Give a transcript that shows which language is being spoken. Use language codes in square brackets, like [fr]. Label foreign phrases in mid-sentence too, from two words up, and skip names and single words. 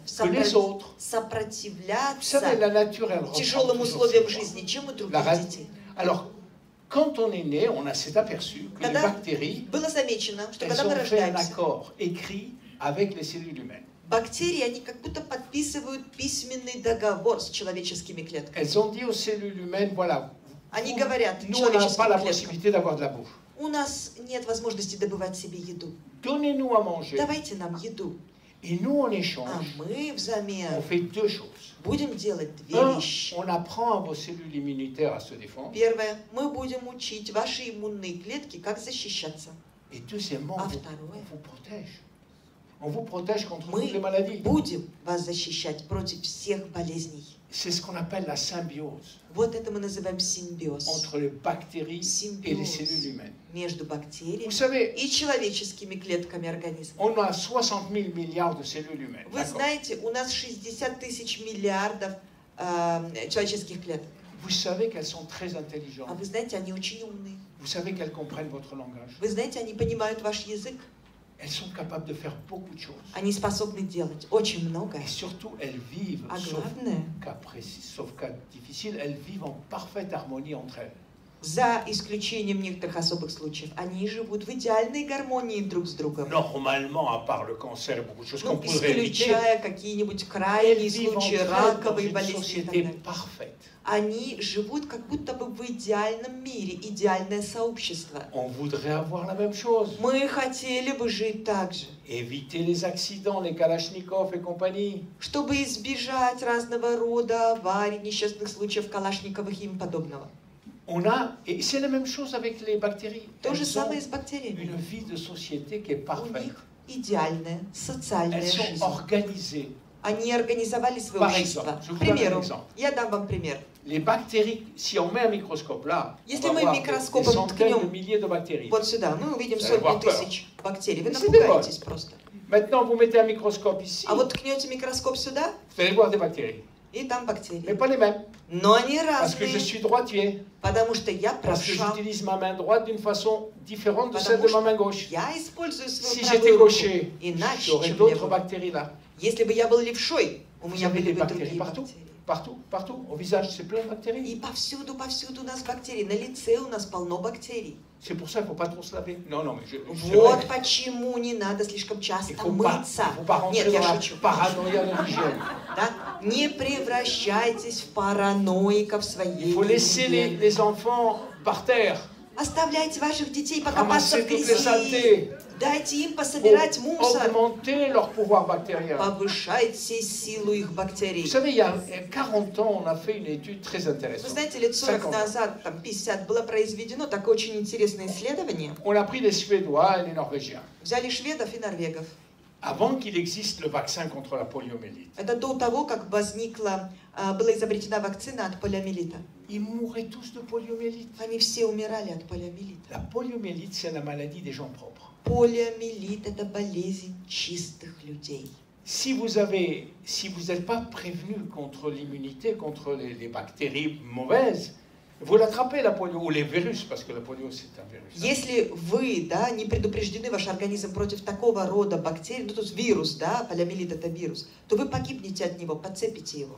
[fr] que les autres. Vous [ru] сопротивляться [fr] savez, la nature, elle reprend [ru] тяжелым [fr] toujours [ru] условиям [fr] ses [ru] жизни, чем у [fr] La [ru] других [fr] ra- [ru] детей. [fr] Alors, quand on est né, on s'est aperçu que les [ru] Когда [fr] bactéries, [ru] было замечено, что [fr] elles [ru] когда мы [fr] ont fait un [ru] рождаемся, [fr] accord écrit avec les cellules humaines. [ru] бактерии, они как будто подписывают письменный договор с человеческими клетками. [fr] Elles ont dit aux cellules humaines, voilà, [ru] Они говорят [fr] nous, on n'a pas [ru] человеческим [fr] la [ru] клеткам: [fr] possibilité d'avoir de la bouffe. [ru] у нас нет возможности добывать себе еду. [fr] Donnez-nous à manger. [ru] Давайте нам еду. [fr] Et nous, en [ru] А [fr] échange, [ru] мы [fr] on [ru] взамен [fr] fait deux choses. [ru] будем делать две [fr] Un, [ru] вещи. [fr] on apprend à vos cellules immunitaires à se défendre. [ru] Первое, мы будем учить ваши иммунные клетки, как защищаться. [fr] Et deuxièmement, [ru] А [fr] on [ru] второе, [fr] vous protège. On vous protège contre [ru] мы [fr] toutes les maladies. [ru] будем вас защищать против всех болезней. [fr] C'est ce qu'on appelle la symbiose [ru] Вот это мы называем симбиоз. [fr] entre les bactéries et les cellules humaines. [ru] Между [fr] Vous [ru] бактериями [fr] savez, [ru] и человеческими клетками организма. [fr] on a 60 000 milliards de cellules humaines. [ru] Вы [fr] D'accord. [ru] знаете, у нас 60 тысяч миллиардов человеческих клеток. [fr] Vous savez qu'elles sont très [ru] А [fr] intelligentes. [ru] вы знаете, они очень умные. [fr] Vous savez qu'elles comprennent votre langage. [ru] Вы знаете, они понимают ваш язык. [fr] Elles sont capables de faire beaucoup de choses. [ru] Они способны делать очень многое. [fr] Et surtout, elles vivent, [ru] А [fr] sauf [ru] главное, [fr] cas précis, sauf cas difficile, elles vivent en parfaite harmonie entre elles. [ru] за исключением некоторых особых случаев, они живут в идеальной гармонии друг с другом. [fr] Normalement, à part le cancer et beaucoup de choses qu'on [ru] Ну, [fr] pourrait éviter, [ru] исключая какие-нибудь [fr] elles [ru] крайние [fr] vivent [ru] случаи [fr] entre elles dans [ru] раковой [fr] une [ru] болезни и так [fr] société [ru] далее. [fr] parfaite. [ru] Они живут как будто бы в идеальном мире, идеальное сообщество. [fr] On voudrait avoir la même chose. [ru] Мы хотели бы жить так же, [fr] Éviter les accidents, les Kalachnikov et compagnie. [ru] чтобы избежать разного рода аварий, несчастных случаев Калашниковых и им подобного. [fr] On a, et c'est la même chose avec les bactéries. [ru] То же [fr] Elles ont [ru] самое с бактериями. [fr] une vie de société qui est [ru] У [fr] parfaite. [ru] них идеальная социальная [fr] Elles sont [ru] жизнь. [fr] organisées. [ru] Они организовали свое [fr] Par [ru] общество. [fr] exemple, je vous [ru] К [fr] donne un [ru] примеру, [fr] exemple. [ru] я дам вам пример. [fr] Les bactéries, si on met un microscope là, [ru] Если [fr] on va [ru] мы [fr] voir des [ru] микроскопом [fr] centaines de [ru] ткнем [fr] milliers de bactéries. [ru] вот сюда, мы увидим [fr] Vous allez [ru] сотни [fr] avoir peur. [ru] тысяч бактерий. Вы [fr] C'est [ru] напугаетесь просто. [fr] Maintenant, vous mettez un microscope ici, [ru] А вот ткнете микроскоп сюда, [fr] vous allez voir des bactéries. [ru] и там [fr] Mais [ru] бактерии. [fr] pas les mêmes. [ru] Но они [fr] Parce que je [ru] разные, [fr] suis droitier. [ru] потому что я [fr] Parce que [ru] правша. [fr] j'utilise ma main droite d'une façon différente de celle [ru] Потому [fr] de ma main [ru] что [fr] gauche. [ru] я использую [fr] Si [ru] свою [fr] j'étais [ru] правую руку [fr] gaucher, [ru] иначе, [fr] j'aurais [ru] чем [fr] d'autres [ru] левую. [fr] bactéries là. [ru] Если бы я был левшой, у [fr] Vous [ru] меня [fr] avez [ru] были [fr] des [ru] бы [fr] bactéries [ru] другие [fr] partout. [ru] бактерии. [fr] Partout, partout. Au visage, c'est plein de [ru] И bactéries. повсюду у нас бактерии. На лице у нас полно бактерий. [fr] C'est pour ça qu'il ne faut pas trop se laver. Non, non, mais c'est [ru] Вот [fr] vrai. [ru] почему не надо слишком [fr] Il [ru] часто [fr] ne faut pas [ru] мыться. [fr] rentrer [ru] Нет, я [fr] dans la [ru] шучу. [fr] paranoïa de l'hygiène. [ru] Да? Не превращайтесь в параноиков своей [fr] Il faut laisser [ru] гигиены. [fr] les enfants par terre. [ru] Оставляйте ваших детей покопаться [fr] Ramasser [ru] в [fr] toutes les [ru] грязи. [fr] saletés. [ru] Дайте им [fr] Pour [ru] пособирать мусор. [fr] augmenter leur pouvoir bactérien. [ru] Повышайте силу их [fr] Vous [ru] бактерий. [fr] savez, il y a 40 ans, on a fait une étude très [ru] Вы [fr] intéressante. [ru] знаете, лет 40 50. назад, там 50, было произведено такое очень интересное исследование. [fr] On a pris les Suédois et les Norvégiens. [ru] Взяли шведов и норвегов. [fr] Avant qu'il existe le vaccin contre la poliomyélite, [ru] Это до того, как возникла, была изобретена вакцина от полиомиелита. [fr] ils mouraient tous de poliomyélite. [ru] Они все умирали от полиомиелита. [fr] La poliomyélite, c'est la maladie des gens propres. [ru] Полиомиелит – это болезнь чистых людей. [fr] Si vous n'êtes pas prévenu contre l'immunité, contre les bactéries mauvaises, vous l'attrapez la polio, ou les virus, parce que la polio c'est un virus. [ru] Если вы, да, не предупреждены, ваш организм против такого рода бактерий, ну, то есть вирус, да, полиомиелит – это вирус, то вы погибнете от него, подцепите его.